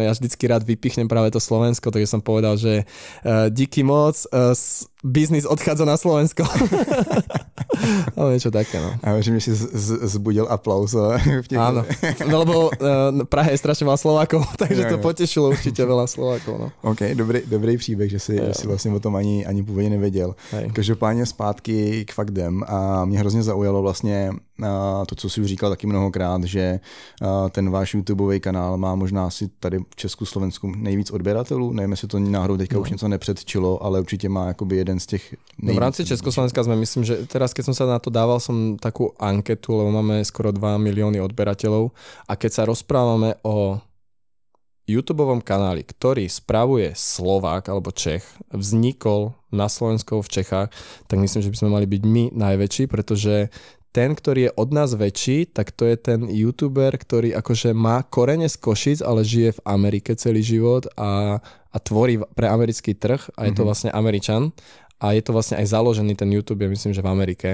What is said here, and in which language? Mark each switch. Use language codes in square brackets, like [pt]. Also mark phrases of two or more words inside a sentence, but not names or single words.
[sk] Ja vždycky rád vypichnem práve to Slovensko, takže som povedal, že [cs] díky moc, [sk] biznis odchádza na Slovensko. Ale niečo také, no. A že mi si zbudil aplauz. Áno, lebo Praha je strašne veľa Slovákov, takže to potešilo určite veľa Slovákov. No. [cs] OK, dobrý příběh, že si vlastně o tom ani původně nevěděl. Každopádně zpátky k faktem a mě hrozně zaujalo vlastně to, co si už říkal taky mnohokrát, že ten váš YouTubeový kanál má možná asi tady v Česku, Slovensku nejvíc odběratelů. Nevím, jestli to náhodou teďka už něco nepředčilo, ale určitě má jakoby jeden z těch nejvíc. [sk] V rámci Československa sme, myslím, že teraz, keď som sa na to dával, som takú anketu, lebo máme skoro 2 milióny odberateľov a keď sa rozprávame o YouTubeovom kanáli, ktorý spravuje Slovák alebo Čech, vznikol na Slovensku v Čechách, tak myslím, že by sme mali byť my najväčší, pretože ten, ktorý je od nás väčší, tak to je ten YouTuber, ktorý akože má korene z Košic, ale žije v Amerike celý život a tvorí pre americký trh a je to vlastne Američan a je to vlastne aj založený ten YouTube, myslím, že v Amerike.